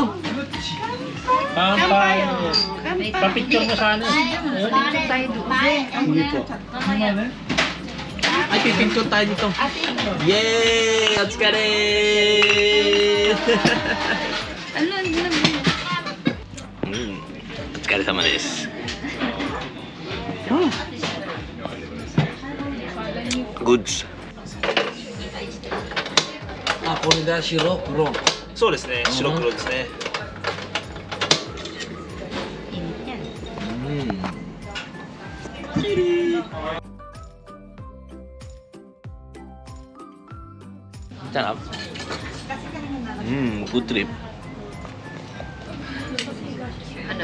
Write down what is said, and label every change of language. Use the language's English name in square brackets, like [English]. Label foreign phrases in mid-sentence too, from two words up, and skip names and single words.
[Filipino] Kampay. Papicture mo sana. Dito tayo doon. Hindi po. Ay, pipinto tayo dito. [Japanese] Yay! Otsukare! [Filipino] Ano, hindi na. [Japanese] お疲れ様です. [English] Goods. [Japanese] あ、これが白黒。そうですね。白黒ですね。 [Filipino] Sarap. [English] Good trip. [Filipino] Ano?